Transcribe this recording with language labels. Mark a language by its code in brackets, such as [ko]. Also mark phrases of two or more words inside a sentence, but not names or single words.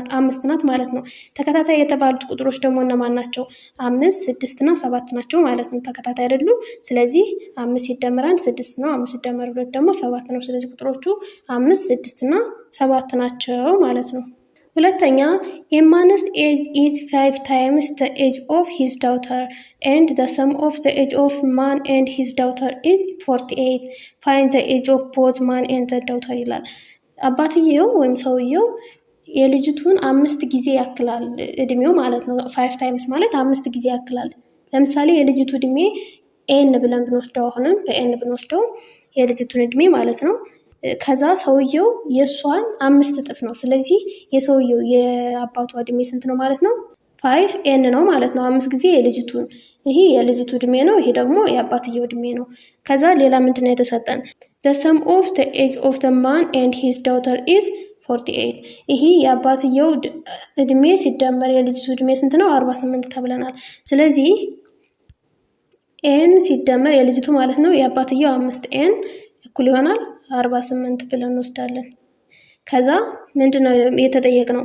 [am] 5 ናት ማለት ነው። ተከታታይ የተባሉት ቁጥሮች ደግሞ እነማን ናቸው? 5፣ 6 እና 7 ናቸው ማለት ነው። ተከታታይ አይደሉ? ስለዚህ 5 ሲደመር 1 6 ነው፣ 5 ሲደመር 2 ደግሞ 7 ነው። ስለዚህ ቁጥሮቹ 5፣ 6 እና 7 ናቸው ማለት ነው። ሁለተኛ [en] a man's age is 5 times the age of his daughter and the sum of the age of man and his daughter is 48. Find the age of both man and the daughter [am] ይላል። አባትየው ወይም ሰውየው የልጅቱን 5 ጊዜ ያክላል እድሜው ማለት ነው። 5 times ማለት 5 ጊዜ ያክላል። ለምሳሌ የልጅቱ እድሜ ኤን ብለን ብንወስደው አሁንም በኤን ብንወስደው የልጅቱን እድሜ ማለት ነው። ከዛ ሰውየው የሷን 5 እጥፍ ነው። ስለዚህ የሰውየው የአባቷ እድሜ ስንት ነው ማለት ነው? 5 ኤን ነው ማለት ነው። 5 ጊዜ የልጅቱን። ይሄ የልጅቱ እድሜ ነው፣ ይሄ ደግሞ የአባትየው እድሜ ነው። ከዛ ሌላ ምንድን ነው የተሰጠን? [en] the sum of the age of the man and his daughter is 48። [am] ይሄ የአባትየው እድሜ ሲደመር የልጅቱ እድሜ ስንት ነው? 48 ተብለናል። ስለዚህ ኤን ሲደመር የልጅቱ ማለት ነው የአባትየው 5 ኤን እኩል ይሆናል 48 ብለን እንወስዳለን። ከዛ ምንድነው የተጠየቅነው?